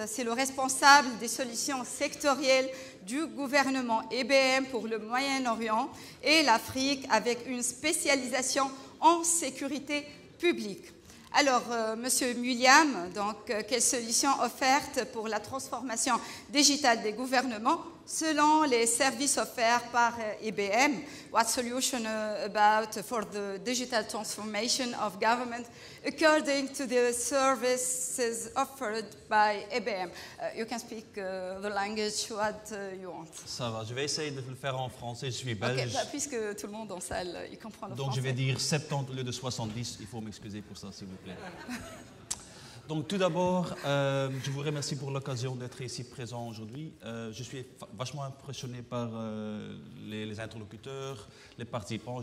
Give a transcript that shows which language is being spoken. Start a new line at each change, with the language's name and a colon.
French: C'est le responsable des solutions sectorielles du gouvernement IBM pour le Moyen-Orient et l'Afrique avec une spécialisation en sécurité publique. Alors, Monsieur William, donc, quelles solutions offertes pour la transformation digitale des gouvernements selon les services offerts par IBM?
English: What solution about for the digital transformation of government according to the services offered by IBM? You can speak the language what you want.
French: Ça va, je vais essayer de le faire en français, je suis belge. Okay, puisque tout le monde en salle, il comprend le français. Donc je vais dire 70 au lieu de 70, il faut m'excuser pour ça s'il vous plaît. Donc tout d'abord, je vous remercie pour l'occasion d'être ici présent aujourd'hui. Je suis vachement impressionné par les interlocuteurs, les participants.